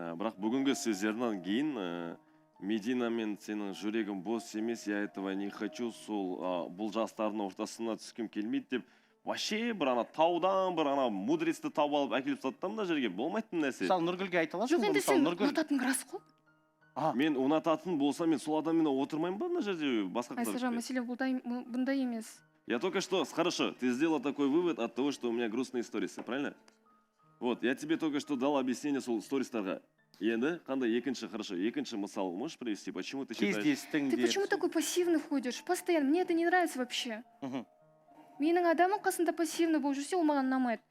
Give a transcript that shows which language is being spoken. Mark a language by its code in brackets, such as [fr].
[kk] Бірақ бүгінгі сөздерінен кейін Медина мен сенің жүрегің бос емес, [ru] я этого не хочу, [kk] сол бұл жастардың ортасына түскім келмейді деп вообще бір таудан бір мудрецті тауып алып әкеліп тастады мына жерге, болмайтын нәрсе. Мысалы Нұргүлге айта аласың ба? Жоқ, енді сен ұнататын рас қой. Мен ұнататын болса, мен сол адаммен отырмаймын ба мына жерде басқа қыздар? Айсажан, мәселе бұндай емес. [ru] Я только что, хорошо, ты сделал такой вывод от того, что у меня грустные сторисы, правильно? Вот, я тебе только что дал объяснение [kk] сол стористарға. Енді қандай екінші мысал [ru] можешь привести, почему ты считаешь? Ты почему такой пассивный ходишь? Постоянно, мне это не нравится вообще. [kk] Менің адамым қасында пассивный болып жүрсе, ол маған ұнамайды.